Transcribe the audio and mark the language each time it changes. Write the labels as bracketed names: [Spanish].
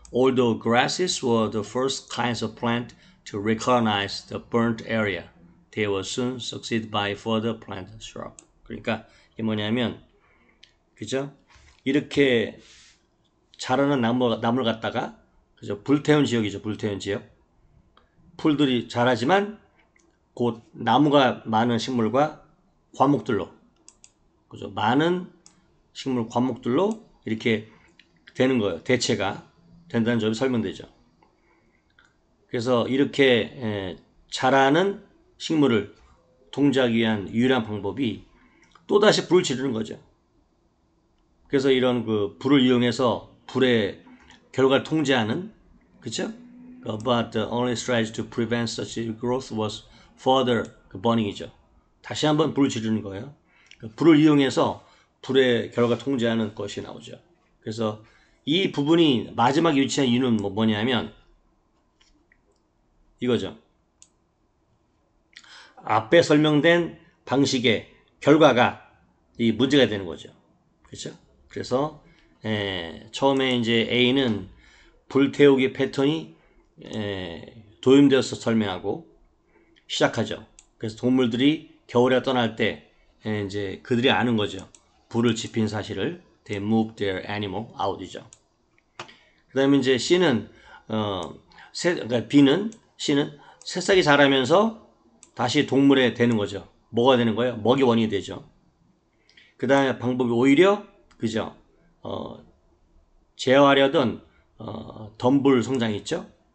[English] Although grasses were the first kinds of plant to recognize the burnt area, they were soon succeeded by further plant shrub. [Korean] 그러니까 이게 뭐냐면 그죠? 이렇게 자라는 나무를 갖다가 그죠? 불태운 지역이죠. 불태운 지역. 풀들이 자라지만 곧 나무가 많은 식물과 과목들로 그죠? 많은 식물 과목들로 이렇게 되는 거예요. 대체가 된다는 점이 설명되죠. 그래서 이렇게 자라는 식물을 통제하기 위한 유일한 방법이 또다시 불을 지르는 거죠. 그래서 이런 불을 이용해서 불의 결과를 통제하는 그렇죠? [English] But the only strategy to prevent such growth was further burning이죠. [Korean] 다시 한번 불을 지르는 거예요. 불을 이용해서 불의 결과 통제하는 것이 나오죠. 그래서 이 부분이 마지막에 위치한 이유는 뭐냐면 이거죠. 앞에 설명된 방식의 결과가 이 문제가 되는 거죠. 그렇죠? 그래서 처음에 이제 A는 불태우기 패턴이 도입되어서 설명하고 시작하죠. 그래서 동물들이 겨울에 떠날 때 이제 그들이 아는 거죠. 불을 지핀 사실을. [English] They move their animal out이죠. [Korean] 그 다음에 이제 C는 그러니까 C는 새싹이 자라면서 다시 동물에 되는 거죠. 뭐가 되는 거예요? 먹이 원이 되죠. 그 다음에 방법이 오히려 그죠? 제어하려던 덤불 성장 있죠?